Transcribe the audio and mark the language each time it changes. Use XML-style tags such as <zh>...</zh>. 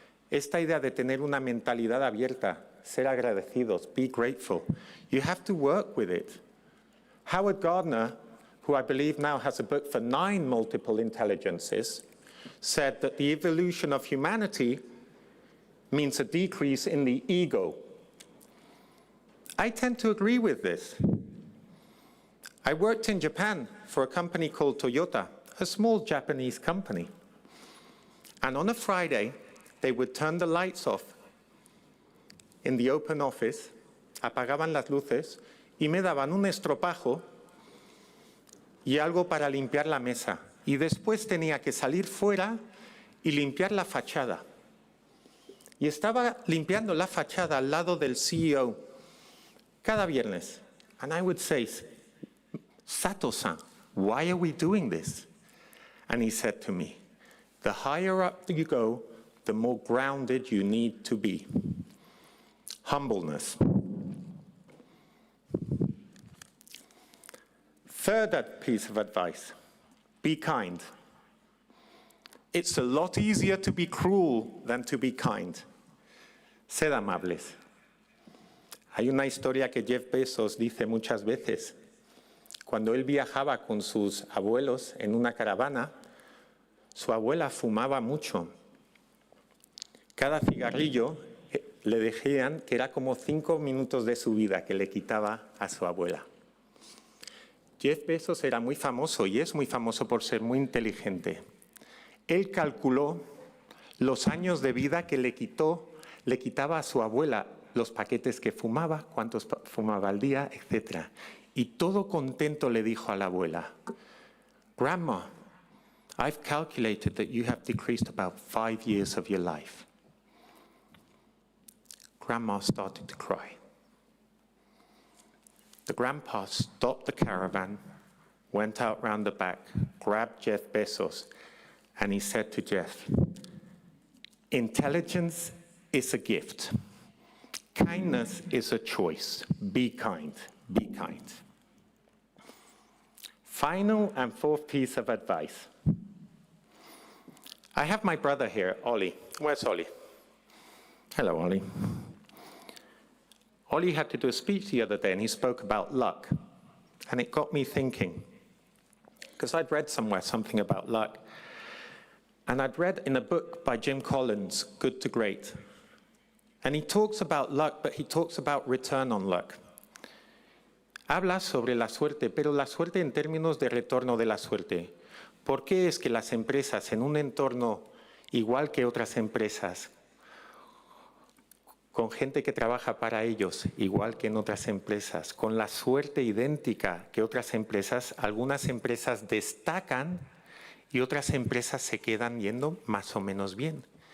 <es>Esta idea de tener una mentalidad abierta, ser agradecidos,</es> <en>be grateful. You have to work with it. Howard Gardner, who I believe now has a book for 9 multiple intelligences, said that the evolution of humanity means a decrease in the ego. I tend to agree with this. I worked in Japan for a company called Toyota, a small Japanese company. And on a Friday, they would turn the lights off in the open office,</en> <es>apagaban las luces y me daban un estropajo y algo para limpiar la mesa. Y después tenía que salir fuera y limpiar la fachada. Y estaba limpiando la fachada al lado del CEO cada viernes.</es> <en>And I would say, Sato-san, why are we doing this? And he said to me, the higher up you go, the more grounded you need to be. Humbleness. Third piece of advice, be kind. It's a lot easier to be cruel than to be kind.</en> <es>Sed amables. Hay una historia que Jeff Bezos dice muchas veces. Cuando él viajaba con sus abuelos en una caravana, su abuela fumaba mucho. Cada cigarrillo le decían que era como 5 minutos de su vida que le quitaba a su abuela. Jeff Bezos era muy famoso y es muy famoso por ser muy inteligente. Él calculó los años de vida que le quitaba a su abuela, los paquetes que fumaba, cuántos fumaba al día, etc. Y todo contento le dijo a la abuela,</es> <en>Grandma, I've calculated that you have decreased about 5 years of your life. Grandma started to cry. The grandpa stopped the caravan, went out round the back, grabbed Jeff Bezos, and he said to Jeff, intelligence is a gift. Kindness is a choice. Be kind. Be kind. Final and fourth piece of advice. I have my brother here, Ollie. Where's Ollie? Hello, Ollie. Ollie had to do a speech the other day, and he spoke about luck. And it got me thinking, because I'd read somewhere something about luck. And I'd read in a book by Jim Collins, Good to Great. And he talks about luck, but he talks about return on luck.</en> <es>Habla sobre la suerte, pero la suerte en términos de retorno de la suerte. ¿Por qué es que las empresas en un entorno igual que otras empresas, con gente que trabaja para ellos, igual que en otras empresas, con la suerte idéntica que otras empresas, algunas empresas destacan y otras empresas se quedan yendo más o menos bien?</es>